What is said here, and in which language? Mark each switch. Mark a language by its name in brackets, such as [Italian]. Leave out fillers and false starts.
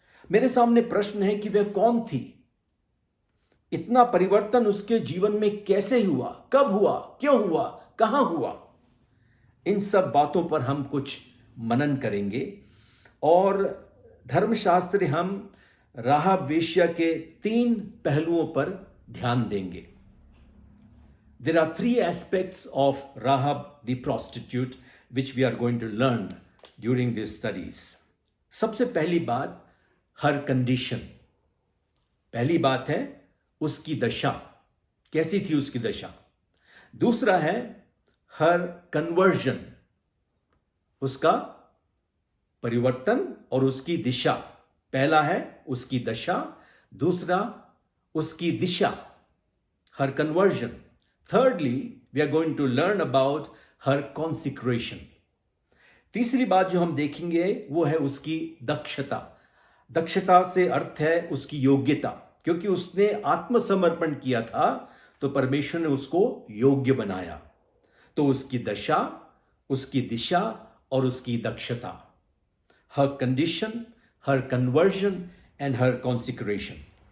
[Hindi] मेरे सामने प्रश्न है कि वह कौन थी? इतना परिवर्तन उसके जीवन में कैसे हुआ, कब हुआ, क्यों हुआ, कहां हुआ? इन सब बातों पर हम कुछ मनन करेंगे और धर्मशास्त्र हम राहब वेश्या के 3 पहलुओं पर ध्यान देंगे। [English] There are 3 aspects of Rahab the prostitute which we are going to learn during these studies. [Hindi] सबसे पहली बात, [English] her condition. [Hindi] पहली बात है उसकी दशा, कैसी थी उसकी दशा। दूसरा है हर कन्वर्जन, उसका परिवर्तन और उसकी दिशा। पहला है उसकी दशा, दूसरा उसकी दिशा, हर conversion. [English] Thirdly, we are going to learn about her consecration. [Hindi] तीसरी बात जो हम देखेंगे वो है उसकी दक्षता। दक्षता से अर्थ है उसकी योग्यता, क्योंकि उसने आत्मसमर्पण किया था तो परमेश्वर ने उसको योग्य बनाया। तो उसकी दशा, उसकी दिशा और उसकी दक्षता, [English] हर कंडीशन, हर conversion and हर कॉन्सिक्रेशन।